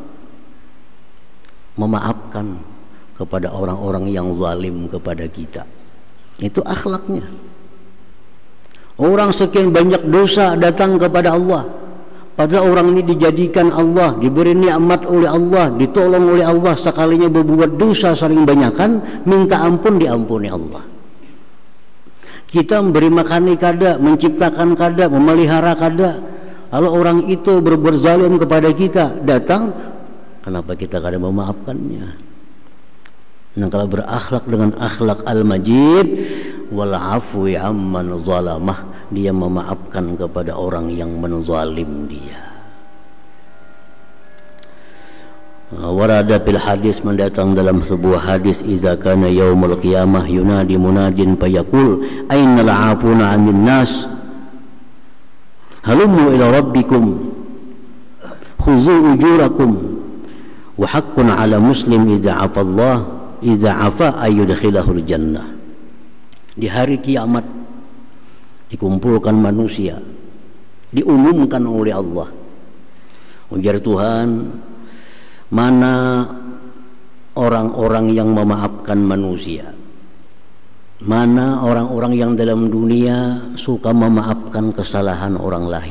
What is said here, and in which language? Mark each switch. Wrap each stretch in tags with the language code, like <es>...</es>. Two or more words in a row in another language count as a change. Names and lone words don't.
<id>Memaafkan kepada orang-orang yang zalim kepada kita. Itu akhlaknya. Orang sekian banyak dosa datang kepada Allah, padahal orang ini dijadikan Allah, diberi nikmat oleh Allah, ditolong oleh Allah. Sekalinya berbuat dosa sering banyakan, minta ampun diampuni Allah. Kita memberi makan kada, menciptakan kada, memelihara kada. Kalau orang itu berbuat zalim kepada kita, datang, kenapa kita kada memaafkannya? Nah, kalau berakhlak dengan akhlak Al-Majid,</id> <ar>والعفو عمن ظلمه,</ar> <id>dia memaafkan kepada orang yang menzalim dia.</id> <ar>ورد في الحديث,</ar> <id>mendatang dalam sebuah hadis,</id> <ar>إذا كان يوم القيامة ينادي منادٍ فيقول أين العافون عن الناس هلموا إلى ربكم خذوا أجوركم وحق على مسلم إذا عفا الله إذا عفا أن يدخله الجنة. Di hari kiamat dikumpulkan manusia, diumumkan oleh Allah, ujar Tuhan, mana orang-orang yang memaafkan manusia, mana orang-orang yang dalam dunia suka memaafkan kesalahan orang lain.</ar>